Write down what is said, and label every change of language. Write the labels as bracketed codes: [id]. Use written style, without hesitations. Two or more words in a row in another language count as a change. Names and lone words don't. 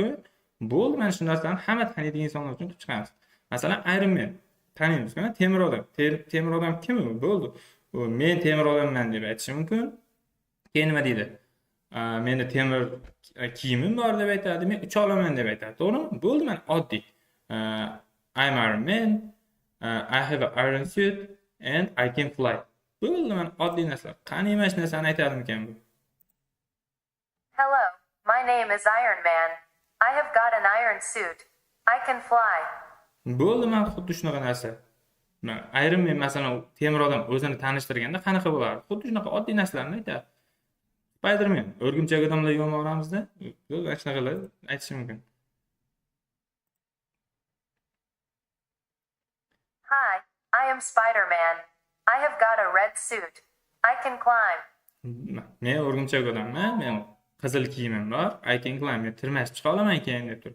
[uz] Bo'ldi, mana shu narsani hamma taniydigan insonlar uchun qilib chiqamiz. Masalan, Iron Man taniymiz-ku, temir odam. Temir odam kim u? Bo'ldi. U men temir odamman deb aytishi mumkin. Keyin nima deydi? Menda temir kiyimim bor deb aytadi, men ucha olaman deb aytadi. To'g'rimi? Bo'ldi, mana oddiy. [en] I'm Iron Man. I have an iron suit and I can fly. [uz] Bo'ldi, mana oddiy narsa. Qani emas narsani aytadimikan bu? [en] Hello, my name is Iron Man. I have got an iron suit. I can fly. [uz] Bo'ldi, mana xuddi shunaqa narsa. Iron Man masalan temir odam o'zini tanishtirganda qanaqa bo'lardi? Xuddi shunaqa oddiy narsalarni aytadi. Spider-Man o'rgimchak odamlar yo'moramizda, bo'ldi, shunaqalar aytish mumkin. [en] Hi, I am Spider-Man. I have got a red suit. I can climb. [uz] Men o'rgimchak odamman, men qizil kiyimim bor, [en] I can climb, [uz] men tirmashib chiqa olaman keyin deb turib.